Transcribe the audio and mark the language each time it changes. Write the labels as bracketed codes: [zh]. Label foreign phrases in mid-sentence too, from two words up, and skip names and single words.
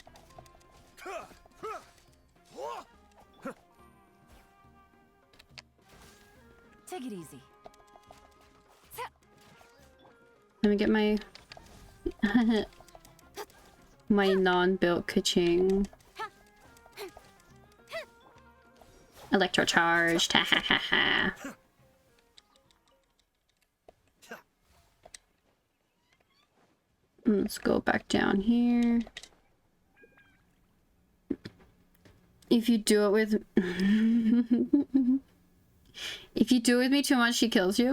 [en] Take it easy. Let me get my my non-built ka-ching. Electrocharged. Ha ha ha ha. Let's go back down here. If you do it with if you do it with me too much, she kills you.